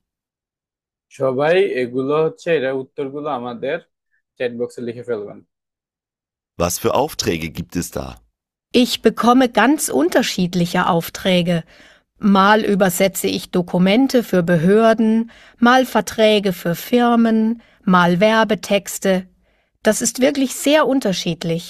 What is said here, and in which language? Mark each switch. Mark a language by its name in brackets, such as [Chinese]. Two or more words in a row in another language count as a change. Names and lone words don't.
[Bangla] সবাই এগুলো হচ্ছে, এরা উত্তরগুলো আমাদের চ্যাট বক্সে লিখে ফেলবেন। [German] Was für Aufträge gibt es da? Ich bekomme ganz unterschiedliche Aufträge. Mal übersetze ich Dokumente für Behörden, mal Verträge für Firmen, mal Werbetexte. Das ist wirklich sehr unterschiedlich.